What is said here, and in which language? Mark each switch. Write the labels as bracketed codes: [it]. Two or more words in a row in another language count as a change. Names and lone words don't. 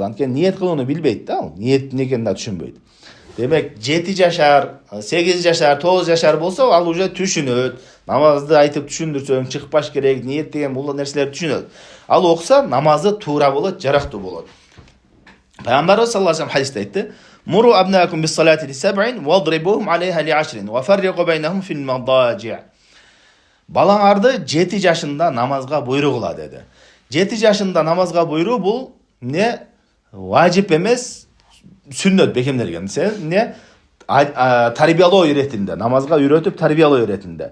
[ky] Анткени ниет кылууну билбейт да, ал ниет эмне экенин да түшүнбөйт. Демек, 7 жашар, 8 жашар, 9 жашар болсо, ал уже түшүнөт. Намазды айтып түшүндүрсөң, чыкпаш керек, ниет деген бул нерселерди түшүнөт. Ал окуса, намазы туура болот, жарактуу болот. [ar] Пайгамбарыбыз صلى الله عليه [ky] хадисте айтты: [ar] "مروا أبناءكم بالصلاة لسبع واضربوهم عليها لعشر وفرقوا بينهم في المضاجع". [ky] Балаңарды 7 жашында намазга буйрук кыла деди. 7 жашында намазга буйруу бул не важип эмес, сүннөт бекемделген. Не тарбиялоо иретинде, намазга үйрөтүп тарбиялоо иретинде.